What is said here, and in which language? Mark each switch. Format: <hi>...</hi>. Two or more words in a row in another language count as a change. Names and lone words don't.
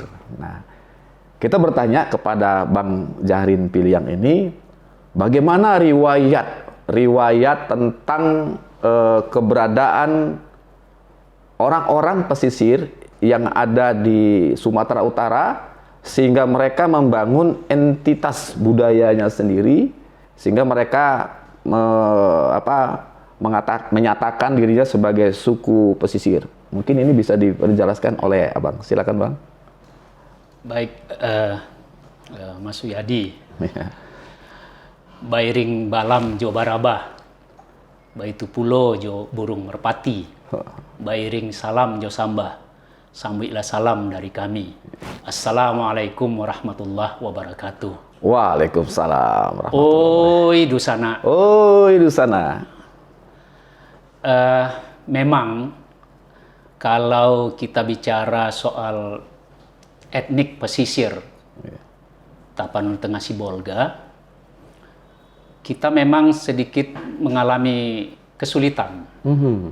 <id>Nah, kita bertanya kepada Bang Zahrin Piliang ini, bagaimana riwayat tentang keberadaan orang-orang pesisir yang ada di Sumatera Utara, sehingga mereka membangun entitas budayanya sendiri, sehingga mereka menyatakan dirinya sebagai suku pesisir. Mungkin ini bisa dijelaskan oleh Abang. Silakan, Bang. Baik, Mas Suyadi.</id> <min>Bairing balam jo barabah, baitu pulo jo burung merpati. Bairing salam jo sambah, sambutlah salam dari kami.</min> <ar>السلام عليكم ورحمة الله وبركاته. وعليكم السلام ورحمة الله.</ar> <min>Oi Dusana. Oi Dusana.</min> <id>Memang kalau kita bicara soal etnik pesisir Tapanuli Tengah Sibolga, kita memang sedikit mengalami kesulitan.</id>